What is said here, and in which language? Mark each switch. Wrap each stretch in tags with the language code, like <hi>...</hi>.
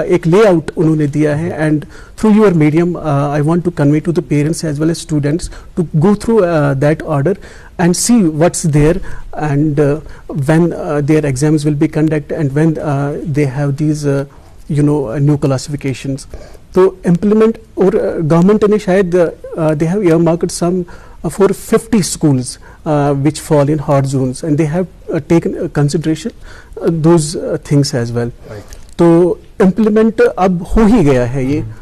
<ur>ایک lay out انہوں نے دیا ہے,</ur> <en>And through your medium I want to convey to the parents as well as students to go through that order and see what's there, and when their exams will be conducted and when they have these new classifications.</en> <ur>تو implement اور government نے شاید</ur> <en>they have earmarked some for 50 schools which fall in hard zones, and they have taken consideration those things as well.</en> <ur>تو implement اب ہو ہی گیا ہے یہ.</ur>